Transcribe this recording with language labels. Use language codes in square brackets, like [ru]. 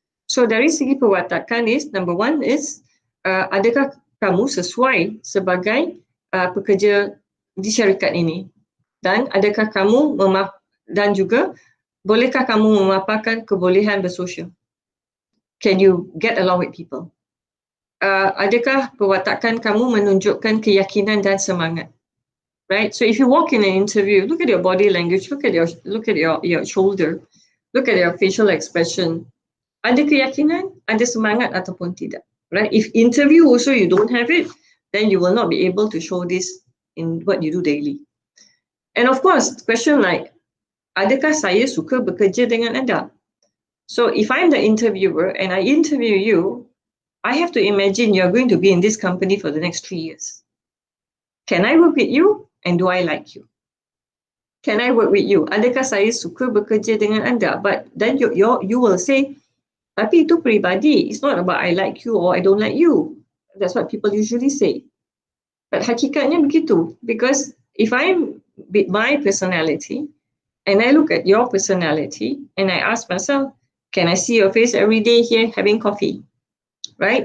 [ms] So dari segi pewatakan [en] is, number 1 is, [ms] adakah kamu sesuai sebagai pekerja di syarikat ini? Dan adakah kamu dan juga bolehkah kamu memaparkan kebolehan bersosial? [en] Can you get along with people? [ms] Adakah pewatakan kamu menunjukkan keyakinan dan semangat? [en] Right? So if you walk in an interview, look at your body language, look at your shoulder, look at your facial expression. [ms] Ada keyakinan, ada semangat ataupun tidak. [en] Right? If interview also you don't have it, then you will not be able to show this in what you do daily. And of course, question like, [ms] adakah saya suka bekerja dengan anda? [en] So if I'm the interviewer and I interview you, I have to imagine you're going to be in this company for the next 3 years. Can I work with you? And do I like you? Can I work with you? [ms] Adakah saya suka bekerja dengan anda? [en] But then you will say, [ms] tapi itu peribadi. [en] It's not about I like you or I don't like you. That's what people usually say. But [ms] hakikatnya begitu. [en] Because if I'm with my personality and I look at your personality and I ask myself, can I see your face every day here having coffee? Right?